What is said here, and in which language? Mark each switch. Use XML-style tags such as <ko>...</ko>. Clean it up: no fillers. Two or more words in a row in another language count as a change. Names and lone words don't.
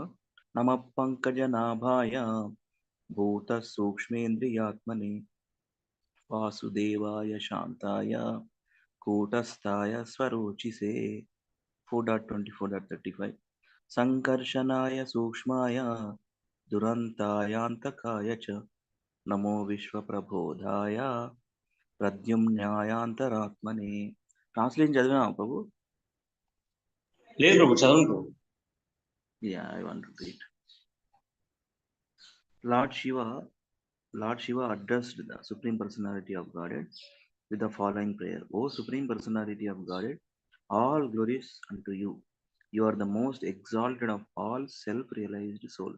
<sa>नमः पङ्कजनाभाय भूत सूक्ष्मेन्द्रियात्मने वासुदेवाय शान्ताय कूटस्थाय स्वरोचिषे. 4.24.35. सङ्कर्षणाय सूक्ष्माय दुरन्तायान्तकाय च नमो विश्व प्रबोधाय प्रद्युम्नायान्तरात्मने.</sa> <te>Translation chadivina Prabhu? లేదు ప్రభు, చదవండి ప్రభు.</te> <en>Yeah, I want to read. Lord Shiva addressed the Supreme Personality of Godhead with the following prayer. O Supreme Personality of Godhead, all glories unto you. You are the most exalted of all self-realized souls.</en>